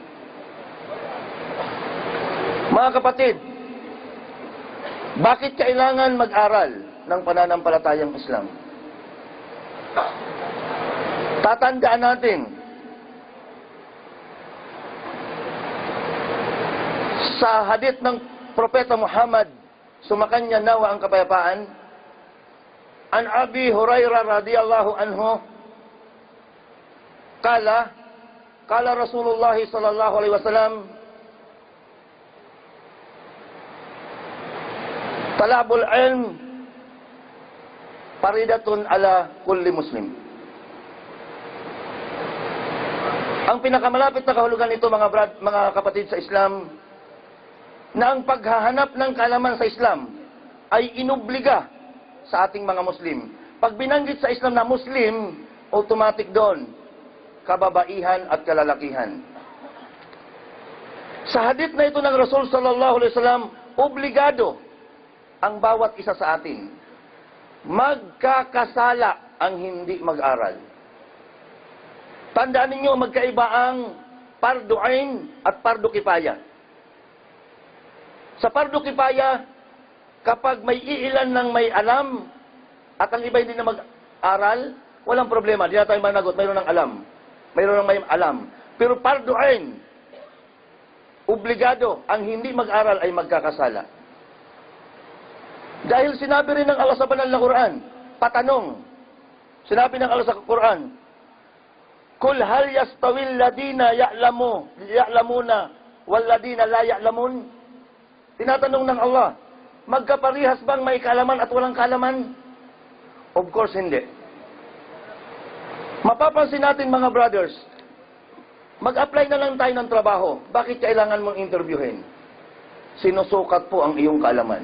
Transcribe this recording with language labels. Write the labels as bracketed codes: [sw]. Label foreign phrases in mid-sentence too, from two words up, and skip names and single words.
[tl] Mga kapatid, bakit kailangan mag-aral ng pananampalatayang Islam? Tatandaan natin, sa hadith ng Propeta Muhammad, sumakanya nawa ang kapayapaan, [ar] عن أبي هريرة رضي الله عنه, قال رسول الله صلى الله عليه وسلم طلب العلم فريضة على كل مسلم. [tl] Ang pinakamalapit na kahulugan nito, mga kapatid sa Islam, na ang paghahanap ng kaalaman sa Islam ay inobliga sa ating mga Muslim. Pag binanggit sa Islam na Muslim, automatic doon, kababaihan at kalalakihan. Sa hadith na ito ng Rasul [ar] صلى الله عليه وسلم, [tl] obligado ang bawat isa sa atin. Magkakasala ang hindi mag-aral. Tandaan ninyo, magkaiba ang [ar] فرض عين [tl] at [ar] فرض كفاية. [tl] Sa [ar] فرض كفاية, [tl] kapag may iilan ng may alam at ang iba hindi na mag-aral, walang problema. Di na tayo managot, mayroon ng alam. Mayroon ng may alam. Pero [ar] فرض عين, [tl] obligado, ang hindi mag-aral ay magkakasala. Dahil sinabi rin ng Allah sa banal na Quran, patanong, sinabi ng Allah sa Quran, [ar] قل هل يستوي الذين يعلمون والذين لا يعلمون? [tl] Tinatanong ng Allah, magkaparihas bang may kaalaman at walang kaalaman? [en] Of course, [tl] hindi. Mapapansin natin, mga brothers, mag-apply na lang tayo ng trabaho. Bakit kailangan mong interviewin? Sinusukat po ang iyong kaalaman.